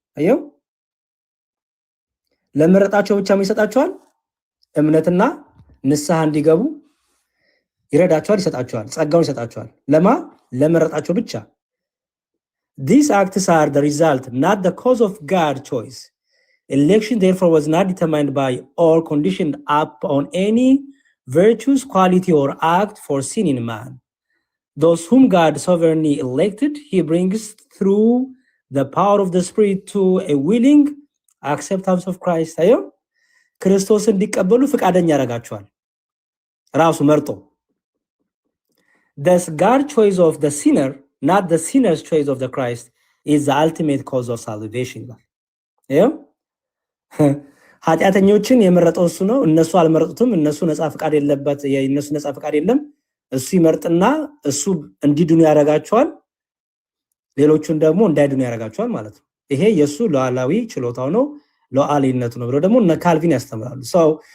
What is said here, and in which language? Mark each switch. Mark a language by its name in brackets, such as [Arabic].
[Amharic] አየው ለመረጣቸው ብቻ ይሰጣቸዋል። እምነትና ንስሐ እንዲገቡ ይረዳቸዋል፣ ይሰጣቸዋል፣ ጸጋውን ይሰጣቸዋል። ለመረጣቸው ብቻ። [English] These acts are the result, not the cause of God's choice. Election therefore was not determined by or conditioned upon any virtues, quality, or act foreseen in man. Those whom God sovereignly elected, he brings through the power of the Spirit to a willing acceptance of Christ. [Amharic] አየው ክርስቶስን እንዲቀበሉ ፍቃደኛ ያደርጋቸዋል ራሱ መርጦ። [English] Thus God's choice of the sinner, not the sinner's choice of the Christ, is the ultimate cause of salvation. [Amharic] አየው ኃጢአተኞችን የመረጠው እሱ ነው። እነሱ አልመረጡትም። እነሱ ነፃ ፈቃድ የለበት የነሱ ነፃ ፈቃድ የለም። እሱ ይመርጥና እሱ እንዲድኑ ያደርጋቸዋል፣ ሌሎቹን ደግሞ እንዳይድኑ ያደርጋቸዋል ማለት ነው። ይሄ የሱ ሉዓላዊ ችሎታው ነው፣ ሉዓላዊነቱ ነው ብለው ደግሞ እነ ካልቪን ያስተምራሉ። ሰው